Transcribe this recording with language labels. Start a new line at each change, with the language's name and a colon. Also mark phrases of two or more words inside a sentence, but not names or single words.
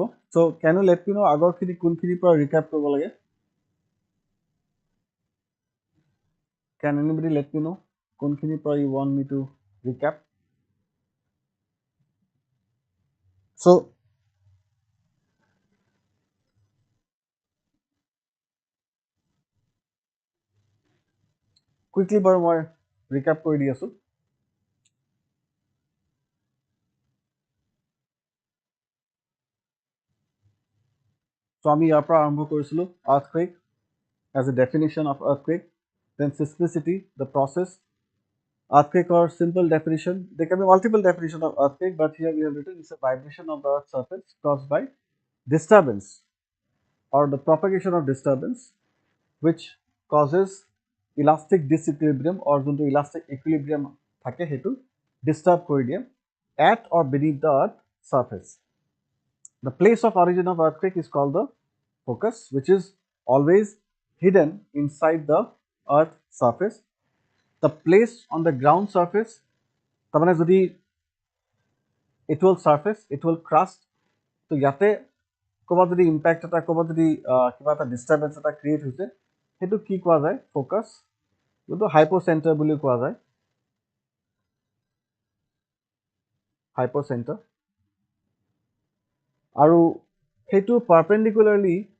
English: so can you let me know'
Assamese: আগৰখিনি কোনখিনিৰ পৰা ৰিকেপ কৰিব লাগে?
English: Can anybody let me know
Assamese: কোনখিনিৰ পৰা
English: you want me to recap? So, quickly
Assamese: বাৰু মই ৰিকেপ কৰি দি আছোঁ.
English: So,
Assamese: আমি ইয়াৰ পৰা আৰম্ভ কৰিছিলোঁ
English: earthquake as a definition of earthquake, then seismicity, the process. Earthquake or simple definition, there can be multiple definitions of earthquake, but here we have written it's a vibration of the earth's surface caused by disturbance or the propagation of disturbance which causes elastic disequilibrium or যোনটো elastic equilibrium
Assamese: থাকে সেইটো disturb কৰি দিয়ে
English: at or beneath the earth surface. The place of origin of earthquake is called the focus, which is always hidden inside the earth surface. The place on the ground surface,
Assamese: তাৰমানে যদি
English: it will surface, it will crust,
Assamese: তো ইয়াতে ক'ৰবাত যদি ইম্পেক্ট এটা ক'ৰবাত যদি কিবা এটা ডিষ্টাৰ্বেঞ্চ এটা ক্ৰিয়েট হৈছে সেইটো কি কোৱা যায় ফ'কাছ যোনটো হাইপ'চেণ্টাৰ বুলি কোৱা যায় হাইপ'চেণ্টাৰ আৰু সেইটো পাৰপেণ্ডিকুলাৰলি